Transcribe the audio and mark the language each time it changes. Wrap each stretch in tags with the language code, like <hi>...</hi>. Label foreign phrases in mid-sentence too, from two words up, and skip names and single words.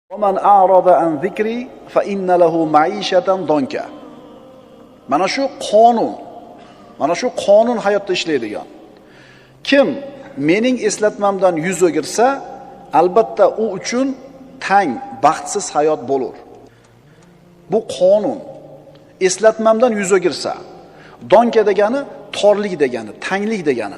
<ar>وَمَنْ أَعْرَضَ عَنْ ذِكْرِي فَإِنَّ لَهُ مَعِيشَةً ضَنْكًا.</ar> <uz>Mana shu qonun hayotda ishlaydigan. Kim mening eslatmamdan yuz o'girsa, albatta u uchun tang, baxtsiz hayot bo'lar. Bu qonun. Eslatmamdan yuz o'girsa, donka degani torlik degani, tanglik degani.</uz>